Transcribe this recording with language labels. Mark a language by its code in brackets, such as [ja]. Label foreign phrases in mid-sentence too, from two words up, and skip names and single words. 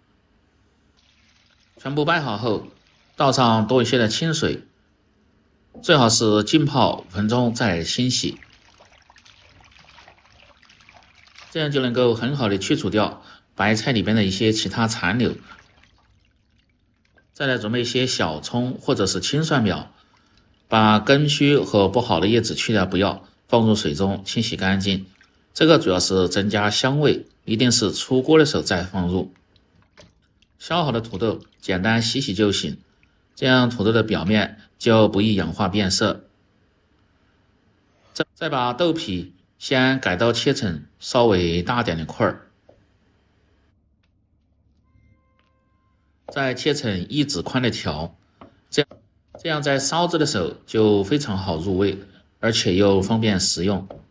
[zh] 全部掰好後，倒上多一些的清水，最好是浸泡5分鐘再清洗，這樣就能夠很好的去除掉白菜裡邊的一些其他殘留。再來準備一些小蔥或者是青蒜苗，把根鬚和不好的葉子去掉不要，放入水中清洗乾淨。這個主要是增加香味，一定是出鍋的時候再放入。削好的土豆簡單洗洗就行，這樣土豆的表面就不易氧化變色。再把豆皮先改刀切成稍微大點的塊，再切成1指寬的條，這樣在燒制的時候就非常好入味，而且又方便食用。